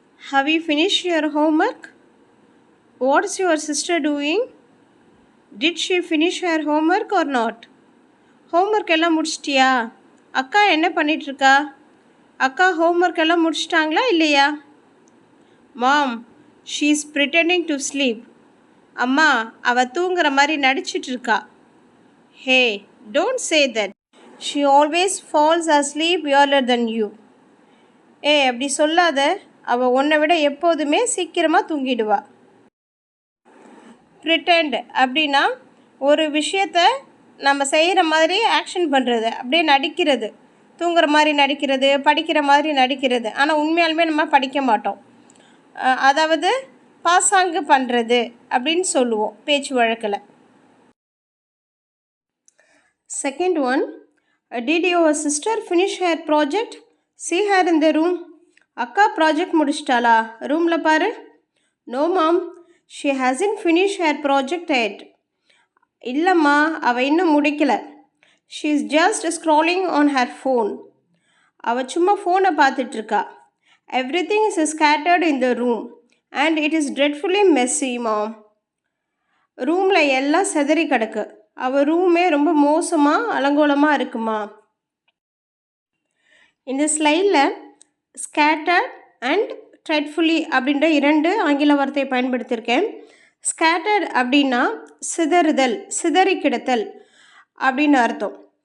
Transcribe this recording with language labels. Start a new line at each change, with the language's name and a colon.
English: Have you finished your homework? What's your sister doing? Did she finish her homework or not?
Tamil: Homework எல்லாம் முடிச்சிட்டியா? அக்கா என்ன பண்ணிட்டு இருக்கா? அக்கா homework எல்லாம் முடிச்சிட்டாங்களா இல்லையா?
English: Mom, she's pretending to sleep.
Tamil: அம்மா, அவ தூங்குற மாதிரி நடிச்சிட்டு இருக்கா.
English: Hey, don't say that. She always falls asleep earlier than you.
Tamil: அப்படி சொல்லாத, அவள் உன்னை விட எப்போதுமே சீக்கிரமாக தூங்கிடுவா. ப்ரிட்டெண்ட் அப்படின்னா ஒரு விஷயத்த நம்ம செய்கிற மாதிரி ஆக்ஷன் பண்ணுறது, அப்படியே நடிக்கிறது, தூங்குற மாதிரி நடிக்கிறது, படிக்கிற மாதிரி நடிக்கிறது, ஆனால் உண்மையாலுமே நம்ம படிக்க மாட்டோம். அதாவது பாசாங்கு பண்ணுறது அப்படின்னு சொல்லுவோம் பேச்சு வழக்கில்.
English: Second one, did your sister finish her project? See her in the room.
Tamil: அக்கா ப்ராஜெக்ட் முடிச்சிட்டாளா? ரூமில் பாரு.
English: No mom, she hasn't finished her project yet.
Tamil: இல்லைம்மா, அவள் இன்னும் முடிக்கலை.
English: She is just scrolling on her phone.
Tamil: அவள் சும்மா ஃபோனை பார்த்துட்ருக்கா.
English: Everything is scattered in the room and it is dreadfully messy, mom.
Tamil: ரூமில் எல்லாம் செதறி கிடக்கு. அவள் ரூமே ரொம்ப மோசமாக அலங்கோலமாக இருக்குமா. இந்த ஸ்லைடில் ஸ்கேட்டர்ட் அண்ட் ட்ரெட்ஃபுல்லி அப்படின்ற இரண்டு ஆங்கில வார்த்தையை பயன்படுத்தியிருக்கேன். ஸ்கேட்டர்ட் அப்படின்னா சிதறுதல், சிதறி கிடத்தல் அப்படின்னு அர்த்தம்.